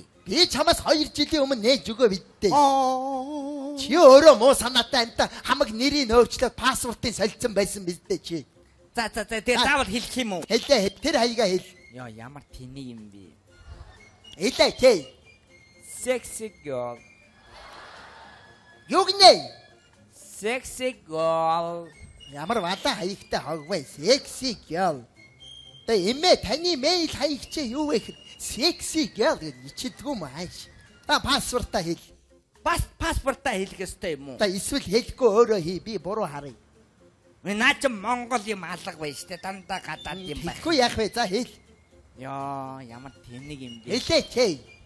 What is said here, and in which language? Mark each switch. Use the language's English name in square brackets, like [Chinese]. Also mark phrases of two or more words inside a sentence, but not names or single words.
[Mongolian] Би чамаас 2 жилийн өмнө нээж өгөө бидтэй. Чи өөрөө муу санаатай амта хамаг нэрийг өөрчлөөд пассвортыг солилцсон байсан бидтэй чи. За тэр заавал хэлэх юм уу? Хэлээ тэр хаягаа хэл. Яа ямар тэний юм бэ? Хэлээ чи. [English] Sexy girl. [Mongolian] Юу гинэ? [English] Sexy girl. [Mongolian] Ямар вада хаягтай хогвэ? [English] Sexy girl. [Mongolian] Тэ эмээ таны мэйл хаяг чи юу вэ гэхэд [English] sexy girl [Mongolian] гэж ичдэггүй юм ааш. Та пассвортаа хэл. Паспортаа хэлэх ёстой юм уу? Та эсвэл хэлэхгүй өөрөө хий би буруу харъя. Наач Монгол юм алга байж тээ дандаа гадаад юм байх. Хэлэхгүй яах вэ? За хэл. Яа ямар тэнэг юм бэ? Хэлээ чи.